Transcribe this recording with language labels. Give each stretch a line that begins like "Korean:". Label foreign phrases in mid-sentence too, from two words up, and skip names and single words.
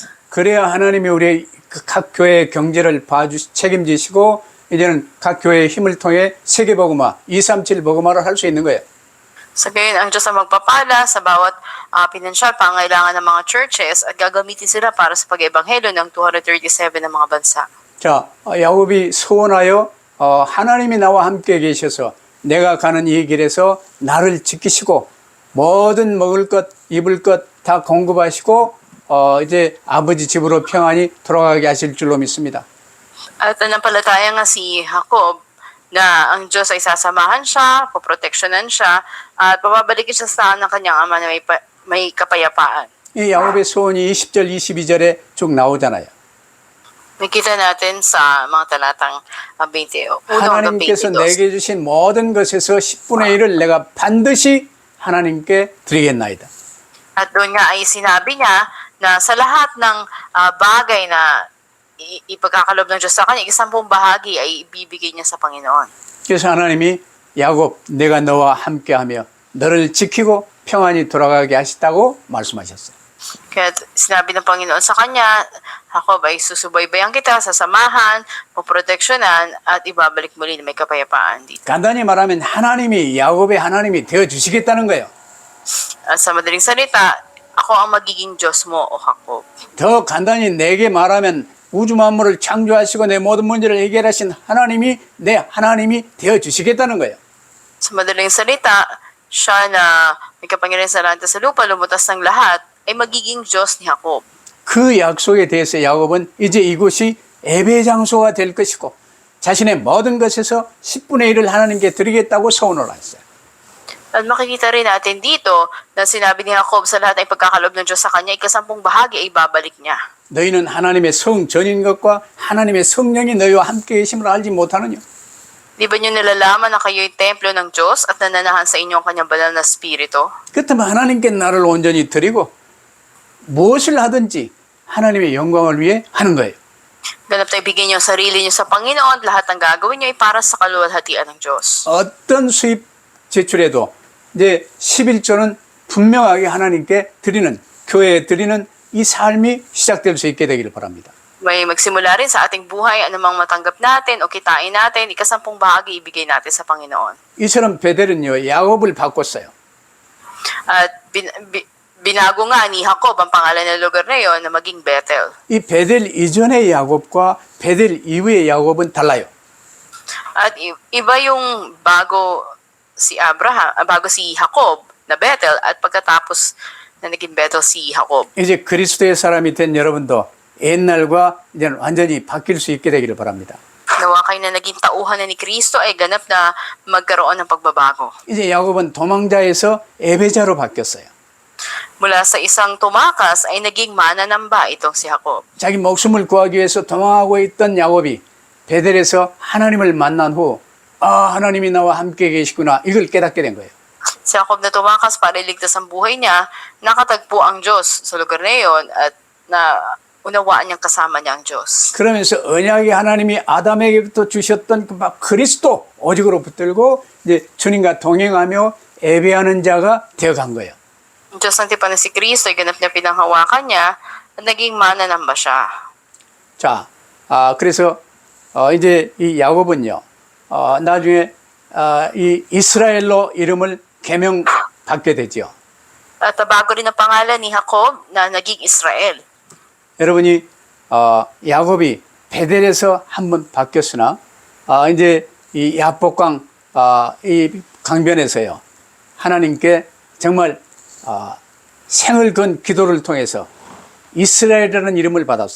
Korean: 그래야 하나님이 우리 각 교회의 경제를 책임지시고 이제는 각 교회의 힘을 통해 세계복음화, 237 복음화를 할 수 있는 거예요.
Filipino: Sa gayon, ang Diyos ang magpapala sa bawat pinansyal pangailangan ng mga churches at gagamitin sila para sa pag-ebanghelyo ng 237 ng mga bansa.
Korean: 자, 야곱이 소원하여 하나님이 나와 함께 계셔서 내가 가는 이 길에서 나를 지키시고 뭐든 먹을 것, 입을 것 다 공급하시고 이제 아버지 집으로 평안히 돌아가게 하실 줄로 믿습니다.
Filipino: At nanampalataya nga si Jacob na ang Diyos ay sasamahan siya, poproteksyonan siya, at pababalikin siya sa ng kanyang ama na may kapayapaan.
Korean: 이 야곱의 소원이 20절, 22절에 쭉 나오잖아요.
Filipino: Nakita natin sa mga talatang 21
Korean: 하나님께서
Filipino: hanggang 22.
Korean: 내게 주신 모든 것에서 10분의 1을 내가 반드시 하나님께 드리겠나이다.
Filipino: At doon nga ay sinabi niya na sa lahat ng bagay na ipagkakalob ng Diyos sa kanya, 10 bahagi ay ibibigay niya sa Panginoon.
Korean: 그래서 하나님이 야곱 내가 너와 함께하며 너를 지키고 평안히 돌아가게 하시다고 말씀하셨어요.
Filipino: Kaya sinabi ng Panginoon sa kanya, Jacob ay susubaybayan kita, sasamahan, poproteksyonan, at ibabalik muli na may kapayapaan dito.
Korean: 간단히 말하면 하나님이 야곱의 하나님이 되어주시겠다는 거예요.
Filipino: At sa madaling salita, ako ang magiging Diyos mo, o Jacob.
Korean: 더 간단히 내게 말하면 우주 만물을 창조하시고 내 모든 문제를 해결하신 하나님이 내 하나님이 되어 주시겠다는 거예요.
Filipino: Sa madaling salita, siya na may kapangyarihan sa langit at sa lupa, lumutas ng lahat, ay magiging Diyos ni Jacob.
Korean: 그 약속에 대해서 야곱은 이제 이곳이 예배 장소가 될 것이고 자신의 모든 것에서 10분의 1을 하나님께 드리겠다고 서원을 했어요.
Filipino: At makikita rin natin dito na sinabi ni Jacob sa lahat ng pagkakalob ng Diyos sa kanya, ikasampung bahagi ay babalik niya.
Korean: 너희는 하나님의 성전인 것과 하나님의 성령이 너희와 함께 계심을 알지 못하느냐?
Filipino: Di ba niyo nalalaman na kayo'y templo ng Diyos at nananahan sa inyo ang kanyang banal na spirito?
Korean: 그렇다면 하나님께 나를 온전히 드리고 무엇을 하든지 하나님의 영광을 위해 하는 거예요.
Filipino: Ganap tayo bigyan niyo ang sarili niyo sa Panginoon at lahat ng gagawin niyo ay para sa kaluwalhatian ng Diyos.
Korean: 어떤 수입 제출에도 이제 11조는 분명하게 하나님께 드리는, 교회에 드리는 이 삶이 시작될 수 있게 되기를 바랍니다.
Filipino: May magsimula rin sa ating buhay, anumang matanggap natin o kitain natin, ikasampung bahagi ibigay natin sa Panginoon.
Korean: 이처럼 베델은요 야곱을 바꿨어요.
Filipino: At binago nga ni Jacob ang pangalan ng lugar na yon na maging Bethel.
Korean: 이 베델 이전의 야곱과 베델 이후의 야곱은 달라요.
Filipino: At iba yung bago si Jacob na Bethel at pagkatapos na naging Bethel si Jacob.
Korean: 이제 그리스도의 사람이 된 여러분도 옛날과 이제 완전히 바뀔 수 있게 되기를 바랍니다.
Filipino: Nawa kayo na naging tauhan na ni Kristo ay ganap na magkaroon ng pagbabago.
Korean: 이제 야곱은 도망자에서 예배자로 바뀌었어요.
Filipino: Mula sa isang tumakas ay naging mananamba itong si Jacob.
Korean: 자기 목숨을 구하기 위해서 도망하고 있던 야곱이 베델에서 하나님을 만난 후 하나님이 나와 함께 계시구나 이걸 깨닫게 된 거예요.
Filipino: Si Jacob na tumakas para iligtas ang buhay niya, nakatagpo ang Diyos sa lugar na iyon at na unawaan niyang kasama niya ang Diyos.
Korean: 그러면서 언약의 하나님이 아담에게부터 주셨던 그 그리스도 오직으로 붙들고 이제 주님과 동행하며 예배하는 자가 되어간 거예요.
Filipino: Ang Diyos ng tipan na si Kristo ay ganap niya pinanghawakan niya at naging mananamba siya.
Korean: 자, 그래서 이제 이 야곱은요, 나중에 이 이스라엘로 이름을 개명받게 되죠.
Filipino: At bago rin ang pangalan ni Jacob na naging Israel.
Korean: 여러분이 야곱이 베델에서 한번 바뀌었으나 이제 이 야복강 이 강변에서요 하나님께 정말 생을 건 기도를 통해서 이스라엘이라는 이름을 받았어요.